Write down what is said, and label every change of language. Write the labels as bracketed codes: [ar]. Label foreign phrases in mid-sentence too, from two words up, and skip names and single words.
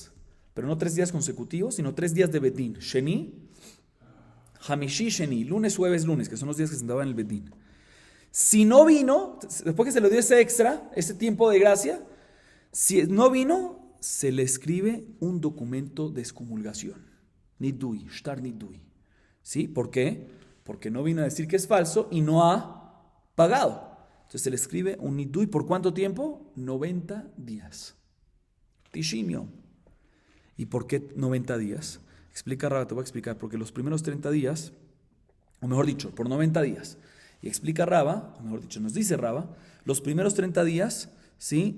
[es] Pero no 3 días consecutivos, sino 3 días de Bedín. [he] שני, חמישי, שני, [es] lunes, jueves, lunes, que son los días que se sentaba en el Bedín. Si no vino, después que se le dio ese extra, ese tiempo de gracia, si no vino, se le escribe un documento de excomulgación. [he] נידוי, שטר נידוי. [es] ¿Sí? ¿Por qué? Porque no vino a decir que es falso y no ha pagado. Entonces se le escribe un nidui, ¿por cuánto tiempo? 90 días. Tishimio. ¿Y por qué 90 días? Explica Rava, te voy a explicar, porque los primeros 30 días, o mejor dicho, por 90 días, y explica Rava, o mejor dicho, nos dice Rava, los primeros 30 días, ¿sí?